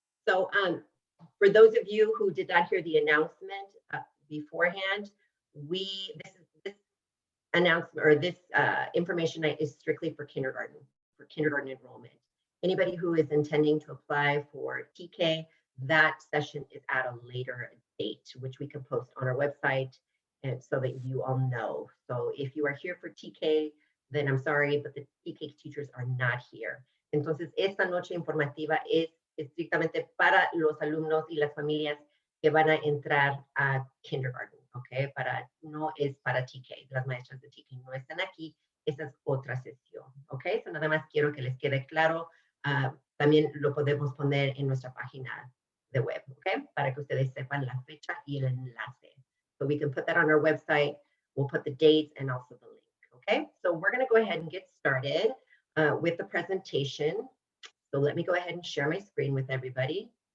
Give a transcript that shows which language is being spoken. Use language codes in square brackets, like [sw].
[en] So for those of you who did not hear the announcement beforehand, this announcement or this information night is strictly for kindergarten enrollment. Anybody who is intending to apply for TK, that session is at a later date, which we can post on our website, and so that you all know. So if you are here for TK, then I'm sorry, but the TK teachers are not here. [es] Entonces, esta noche informativa es estrictamente para los alumnos y las familias que van a entrar a kindergarten, ¿ok? No es para TK, las maestras de TK no están aquí, esa es otra sesión, ¿ok? So nada más quiero que les quede claro, también lo podemos poner en nuestra página de web, ¿ok? Para que ustedes sepan la fecha y el enlace. [en] So we can put that on our website. We'll put the dates and also the link, okay? So we're gonna go ahead and get started with the presentation. So let me go ahead and share my screen with everybody.